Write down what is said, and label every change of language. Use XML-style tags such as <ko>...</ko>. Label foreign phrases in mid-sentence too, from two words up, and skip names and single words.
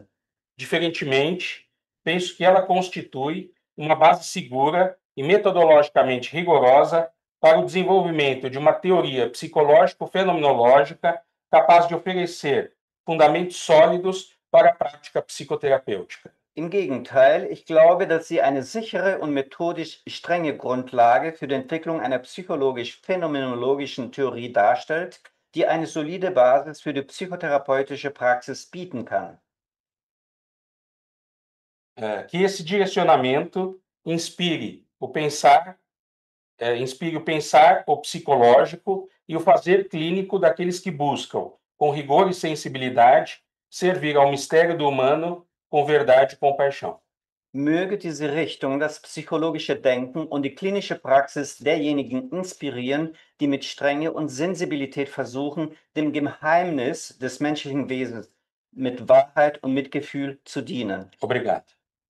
<pt>Diferentemente, penso que ela constitui uma base segura e metodologicamente rigorosa para o desenvolvimento de uma teoria psicológico-fenomenológica capaz de oferecer fundamentos sólidos para a prática psicoterapêutica.</pt> <de>Im Gegenteil, ich glaube, dass sie eine sichere und methodisch strenge Grundlage für die Entwicklung einer psychologisch-phänomenologischen Theorie darstellt, die eine solide Basis für die psychotherapeutische Praxis bieten kann.</de> <pt>Que esse direcionamento inspire o pensar, o psicológico e o fazer clínico daqueles que buscam, com rigor e sensibilidade, servir ao mistério do humano com verdade e compaixão.</pt> <de>Möge diese Richtung das psychologische Denken und die klinische Praxis derjenigen inspirieren, die mit Strenge und Sensibilität versuchen, dem Geheimnis des menschlichen Wesens mit Wahrheit und Mitgefühl zu dienen.</de>